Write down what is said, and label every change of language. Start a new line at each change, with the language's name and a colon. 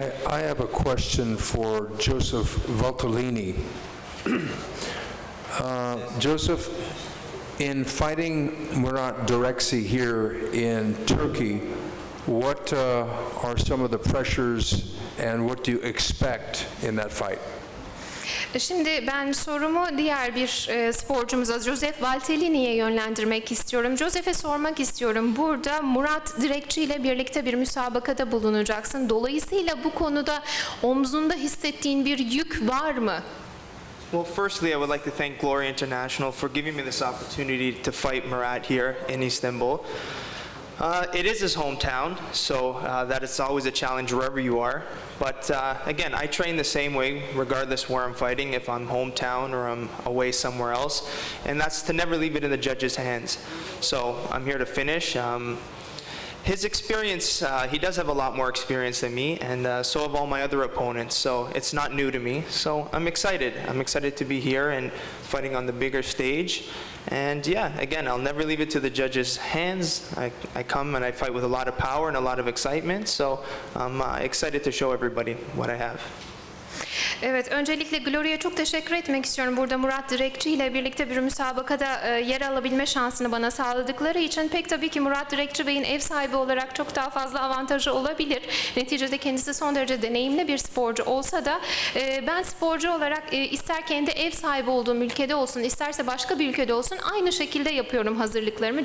English: I have a question for Joseph Valtellini. Joseph, in fighting Murat Direkci here in Turkey, what are some of the pressures and what do you expect in that fight?
Turkish: Şimdi ben sorumu diğer bir sporcumuza, Joseph Valtellini'ye yönlendirmek istiyorum. Joseph'e sormak istiyorum. Burada Murat Direkci ile birlikte bir müsabakada bulunacaksın. Dolayısıyla bu konuda omzunda hissettiğin bir yük var mı?
English: Well, firstly, I would like to thank Glory International for giving me this opportunity to fight Murat here in Istanbul. It is his hometown, so that is always a challenge wherever you are. But again, I train the same way regardless where I'm fighting, if I'm hometown or I'm away somewhere else. And that's to never leave it in the judges' hands. So I'm here to finish. His experience, he does have a lot more experience than me, and so have all my other opponents, so it's not new to me. So I'm excited. I'm excited to be here and fighting on the bigger stage. And yeah, again, I'll never leave it to the judges' hands. I come and I fight with a lot of power and a lot of excitement, so I'm excited to show everybody what I have.
Turkish: Evet, öncelikle Glory'e çok teşekkür etmek istiyorum. Burada Murat Direkci ile birlikte bir müsabakada yer alabilme şansını bana sağladıkları için. Pek tabii ki Murat Direkci Bey'in ev sahibi olarak çok daha fazla avantajı olabilir. Neticede kendisi son derece deneyimli bir sporcu olsa da ben sporcu olarak ister kendi ev sahibi olduğum ülkede olsun, isterse başka bir ülkede olsun aynı şekilde yapıyorum hazırlıklarımı.